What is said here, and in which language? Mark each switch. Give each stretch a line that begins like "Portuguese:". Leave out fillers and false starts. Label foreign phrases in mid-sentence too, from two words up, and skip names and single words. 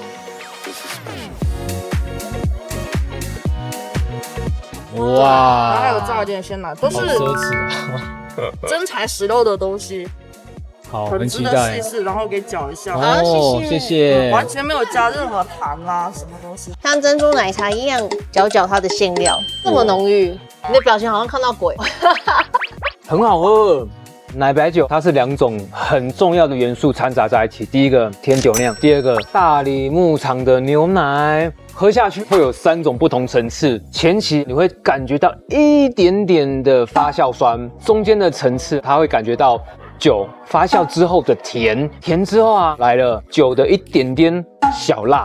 Chinese: 哇！还有炸件鮮奶，都是奢侈真材實料的東西。好，很期待。試試，然後給攪一下。好，謝謝。完全沒有加任何糖啊，什麼東西。像珍珠奶茶一樣攪它的餡料，這麼濃郁。你的表情好像看到鬼。很好喝。奶白酒它是2種很重要的元素摻雜在一起，第一個甜酒釀，第二個大理牧場的牛奶，喝下去會有3種不同層次。前期你會感覺到一點點的發酵酸，中間的層次它會感覺到酒發酵之後的甜，甜之後啊來了酒的一點點小辣，